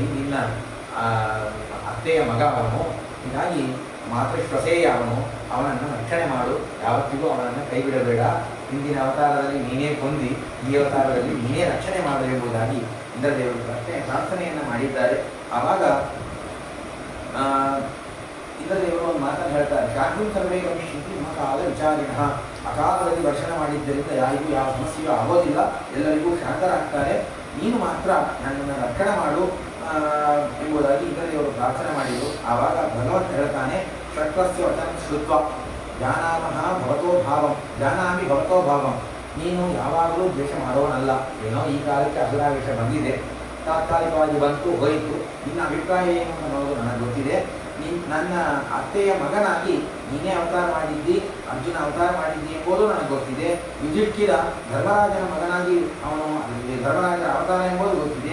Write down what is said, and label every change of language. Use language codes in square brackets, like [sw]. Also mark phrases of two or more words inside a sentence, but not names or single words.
[kn] ನಿನ್ನ ಅತ್ತೆಯ ಮಗ ಅವನು. ಹೀಗಾಗಿ ಮಾತೃಶ್ವಸೇಯ ಅವನು. ಅವನನ್ನು ರಕ್ಷಣೆ ಮಾಡು. ಯಾವತ್ತಿಗೂ ಅವನನ್ನು ಕೈ ಬಿಡಬೇಡ. ಹಿಂದಿನ ಅವತಾರದಲ್ಲಿ ನೀನೇ ಕೊಂದಿ, ಈ ಅವತಾರದಲ್ಲಿ ನೀನೇ ರಕ್ಷಣೆ ಮಾಡು ಎಂಬುದಾಗಿ ಇಂದ್ರದೇವರು ಪ್ರಾರ್ಥನೆಯನ್ನು ಮಾಡಿದ್ದಾರೆ. ಆವಾಗ ಇಂದ್ರದೇವರು ಒಂದು ಮಾತನ್ನು ಹೇಳ್ತಾರೆ. [sa] ಶಾಂತಿಂ ಸರ್ವೇ ಗಮಿಷ್ಯಂತಿ ಮಮ ಕಾಲ ವಿಚಾರಿಣ. [kn] ಅಕಾಲದಲ್ಲಿ ದರ್ಶನ ಮಾಡಿದ್ದರಿಂದ ಯಾರಿಗೂ ಯಾವ ಸಮಸ್ಯೆಯೂ ಆಗೋದಿಲ್ಲ, ಎಲ್ಲರಿಗೂ ಶಾಂತರಾಗ್ತಾರೆ. ನೀನು ಮಾತ್ರ ನನ್ನನ್ನು ರಕ್ಷಣೆ ಮಾಡು ಎಂಬುದಾಗಿ ಇಂದ್ರದೇವರು ಪ್ರಾರ್ಥನೆ ಮಾಡಿದರು. ಆವಾಗ ಭಗವಂತ ಹೇಳ್ತಾನೆ, [sa] ಷಟ್ವಸ್ಯ ವಚನ ಶ್ರುತ್ವ ಜಾನಾಮಃ ಭವತೋ ಭಾವಂ ಜಾನಾಮಿ ಭವತೋ ಭಾವಂ. [kn] ನೀನು ಯಾವಾಗಲೂ ದ್ವೇಷ ಮಾಡೋನಲ್ಲ. ಏನೋ ಈ ಕಾಲಕ್ಕೆ ಅಸುರಾವೇಶ ಬಂದಿದೆ, ತಾತ್ಕಾಲಿಕವಾಗಿ ಬಂತು ಹೋಯಿತು. ನಿನ್ನ ಅಭಿಪ್ರಾಯ ಏನು ಅನ್ನೋದು ನನಗೆ ಗೊತ್ತಿದೆ. ನನ್ನ ಅತ್ತೆಯ ಮಗನಾಗಿ ನೀನೇ ಅವತಾರ ಮಾಡಿದ್ದಿ, ಅರ್ಜುನ ಅವತಾರ ಮಾಡಿದ್ದಿ ಎಂಬುದು ನನಗೆ ಗೊತ್ತಿದೆ. ಯುಧಿಷ್ಠಿರ ಧರ್ಮರಾಜನ ಮಗನಾಗಿ ಅವನು ಧರ್ಮರಾಜನ ಅವತಾರ ಎಂಬುದು ಗೊತ್ತಿದೆ.